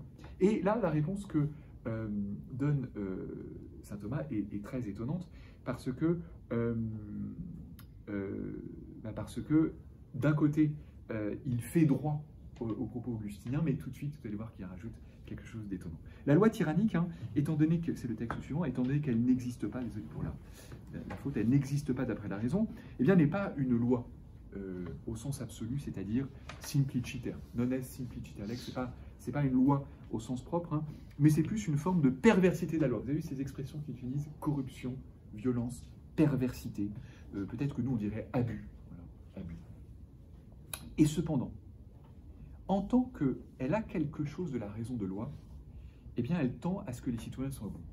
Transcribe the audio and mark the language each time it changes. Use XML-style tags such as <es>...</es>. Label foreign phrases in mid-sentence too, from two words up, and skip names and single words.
<fr>Et là, la réponse que donne saint Thomas est très étonnante parce que d'un côté, il fait droit au propos augustinien, mais tout de suite, vous allez voir qu'il rajoute quelque chose d'étonnant. La loi tyrannique, hein, étant donné que, c'est le texte suivant, étant donné qu'elle n'existe pas, désolé pour la faute, elle n'existe pas d'après la raison, eh bien, n'est pas une loi au sens absolu, c'est-à-dire simpliciter,</fr> <la>non est simpliciter lex,</la> <fr>c'est pas une loi au sens propre, hein, mais c'est plus une forme de perversité de la loi. Vous avez vu ces expressions qu'ils utilisent, corruption, violence, perversité, peut-être que nous on dirait abus. Voilà, abus. Et cependant, en tant qu'elle a quelque chose de la raison de loi, eh bien elle tend à ce que les citoyens soient bons.</fr>